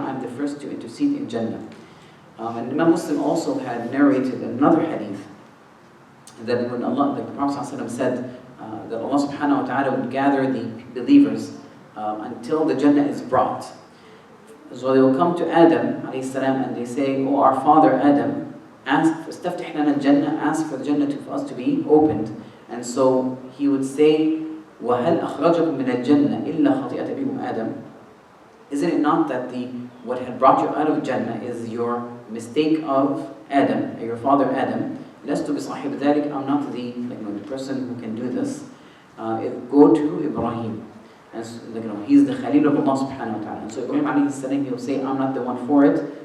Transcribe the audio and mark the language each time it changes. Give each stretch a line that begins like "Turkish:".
English: I'm the first to intercede in Jannah. And Imam Muslim also had narrated another hadith that when Allah, like the Prophet ﷺ said, that Allah subhanahu wa ta'ala would gather the believers until the Jannah is brought. So they will come to Adam alayhi salam and they say, "Oh, our father Adam, ask for the Jannah for us to be opened." And so he would say,
Arabic: وَهَلْ أَخْرَجَكُم مِّنَ الْجَنَّةِ إِلَّا خَطِيئَةَ بِكُمْ Adam.
English: Isn't it not that what had brought you out of Jannah is your mistake of Adam, your father Adam?
Arabic: لَسْتُ بِصَاحِبِ ذَلِكَ.
English: I'm not the person who can do this. Go to Ibrahim. And so, he's the Khalil of Allah subhanahu wa ta'ala. And so Ibrahim alayhi salam, he'll say, "I'm not the one for it.